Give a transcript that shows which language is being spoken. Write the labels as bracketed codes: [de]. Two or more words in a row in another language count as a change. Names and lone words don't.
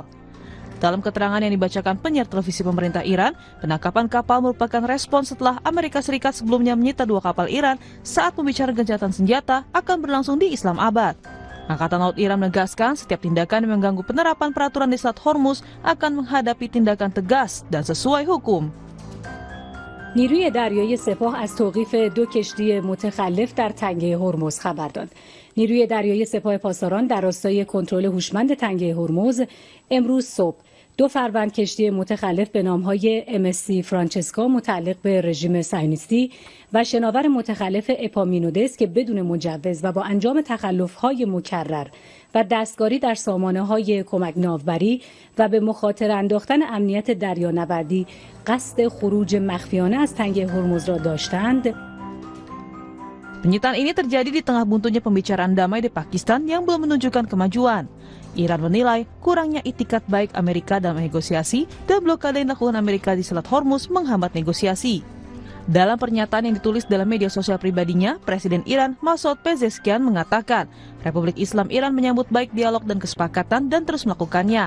[id] Dalam keterangan yang dibacakan penyiar televisi pemerintah Iran, penangkapan kapal merupakan respon setelah Amerika Serikat sebelumnya menyita 2 kapal Iran saat pembicaraan gencatan senjata akan berlangsung di Islamabad. Angkatan Laut Iran menegaskan setiap tindakan yang mengganggu penerapan peraturan di Selat Hormuz akan menghadapi tindakan tegas dan sesuai hukum. [fa] نیروی دریایی سپاه از توقیف 2 کشتی متخلف در تنگه هرمز خبر داد. نیروی دریایی سپاه پاسداران در راستای کنترل هوشمند تنگه هرمز امروز صبح 2 فروند کشتی متخلف به نامهای MSC فرانچسکا متعلق به رژیم صهیونیستی و شناور متخلف اپامینودس که بدون مجوز و با انجام تخلف‌های مکرر و دستکاری در سامانه‌های کمک ناوبری و به مخاطره انداختن امنیت دریانوردی قصد خروج مخفیانه از تنگه هرمز را داشتند. [id] Penyitaan ini terjadi di tengah buntunya pembicaraan damai di Pakistan yang belum menunjukkan kemajuan. Iran menilai kurangnya itikat baik Amerika dalam negosiasi dan blokade yang dilakukan Amerika di Selat Hormuz menghambat negosiasi. Dalam pernyataan yang ditulis dalam media sosial pribadinya, Presiden Iran Masoud Pezeshkian mengatakan Republik Islam Iran menyambut baik dialog dan kesepakatan dan terus melakukannya.